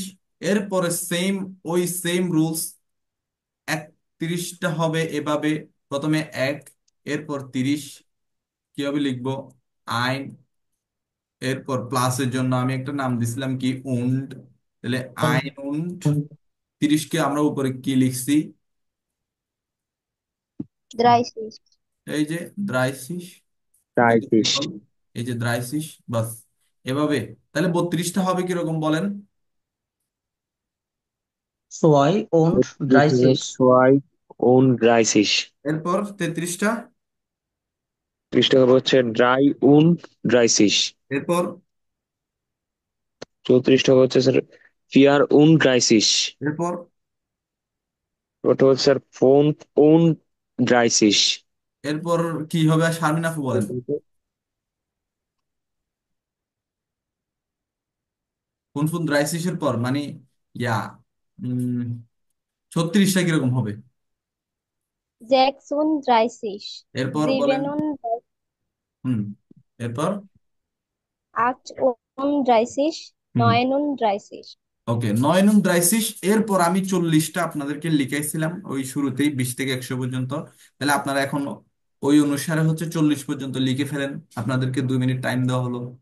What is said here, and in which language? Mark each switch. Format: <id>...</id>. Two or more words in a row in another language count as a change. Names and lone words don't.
<bn>এরপরে সেম, ওই সেম রুলস, 31টা হবে এভাবে, প্রথমে এক, এরপর 30, কিভাবে লিখবো, আইন, এরপর প্লাসের জন্য আমি একটা নাম দিছিলাম কি, উন্ড, তাহলে</bn> <de>আইন উন্ড।</de> <bn>30কে আমরা উপরে কি লিখছি, দ্রাইসিস। এই যে দ্রাইসিস, দুইটা প্রাইসিস। সিম্বল, এই যে দ্রাইসিস, বাস, এভাবে। তাহলে 32টা হবে কিরকম বলেন?</bn> <de>Zwei und 30. zwei und dreißig.</de> <bn>এরপর 33টা, ত্রিশটা হবে হচ্ছে</bn> <de>drei und dreißig.</de> <bn>এরপর, 34টা হবে হচ্ছে স্যার</bn> <de>vier und dreißig.</de> <bn>এরপর, ওটা হচ্ছে স্যার</bn> <de>fünf und dreißig.</de> <bn>এরপর কি হবে আর শারমিন আপু বলেন, কোন কোন দ্রাইসিসের পর মানে, ইয়া, উম 36টা কিরকম হবে?</bn> <de>sechs und dreißig,</de> <bn>এরপর বলেন,</bn> <de>sieben und</de> <bn>হুম, এরপর,</bn> <de>achtunddreißig, হুম,</de> <bn>39। ওকে, 39, এরপর আমি 40টা আপনাদেরকে লিখাইছিলাম ওই শুরুতেই, 20 থেকে 100 পর্যন্ত। তাহলে আপনারা এখন ওই অনুসারে হচ্ছে 40 পর্যন্ত লিখে ফেলেন, আপনাদেরকে 2 মিনিট টাইম দেওয়া হলো।</bn>